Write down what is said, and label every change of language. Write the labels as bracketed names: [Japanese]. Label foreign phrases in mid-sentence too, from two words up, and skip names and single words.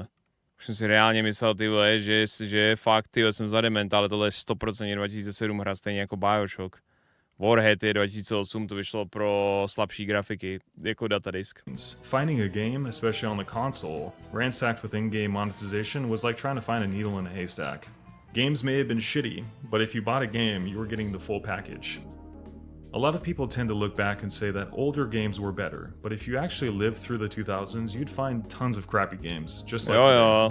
[Czech] Už jsem si reálně myslel, ty vole, že fakt, ty vole, jsem za dement, ale tohle je 100% 2007 hra, stejně jako Bioshock. Warhead je 2008, to vyšlo pro slabší grafiky, jako datadisk. [English] Finding a game, especially on the console, ransacked with in-game monetization was like trying to find a needle in a haystack. Games may have been shitty, but if you bought a game, you were getting the full package. A A lot of people tend to look back and say that older games were better, but if you actually lived through the 2000s, you'd find tons of crappy games, just like today.